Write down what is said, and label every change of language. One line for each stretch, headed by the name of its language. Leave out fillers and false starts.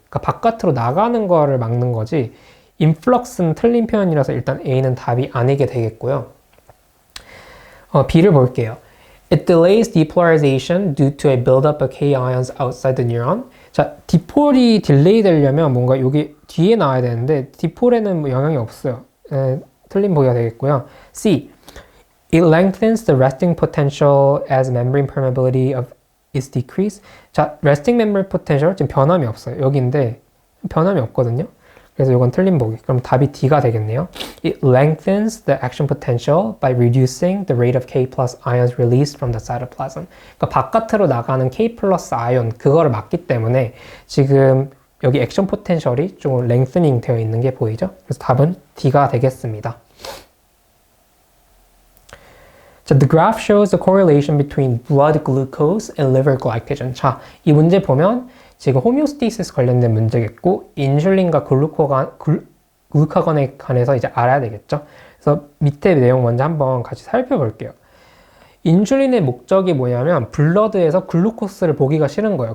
Korean: 그러니까 바깥으로 나가는 거를 막는 거지. influx는 틀린 표현이라서 일단 A는 답이 아니게 되겠고요. B를 볼게요.
English: It delays depolarization due to a buildup of K ions outside the neuron.
Korean: 자, 디폴이 딜레이 되려면 뭔가 여기 뒤에 나와야 되는데 디폴에는 뭐 영향이 없어요. 틀린 보기가 되겠고요. C.
English: It lengthens the resting potential as membrane permeability is decreased.
Korean: 자, resting membrane potential 지금 변함이 없어요. 여기인데 변함이 없거든요. 그래서 이건 틀린 보기. 그럼 답이 D가 되겠네요.
English: It lengthens the action potential by reducing the rate of K plus ions released from the cytoplasm.
Korean: 그러니까 바깥으로 나가는 K 플러스 아이온 그거를 막기 때문에 지금 여기 액션 포텐셜이 좀 lengthening 되어 있는 게 보이죠? 그래서 답은 D가 되겠습니다.
English: 자, the graph shows the correlation between blood glucose and liver glycogen.
Korean: 자, 이 문제 보면 지금 호미오스테이시스 관련된 문제겠고 인슐린과 글루카곤에 관해서 이제 알아야 되겠죠. 그래서 밑에 내용 먼저 한번 같이 살펴볼게요. 인슐린의 목적이 뭐냐면 블러드에서 글루코스를 보기가 싫은 거예요.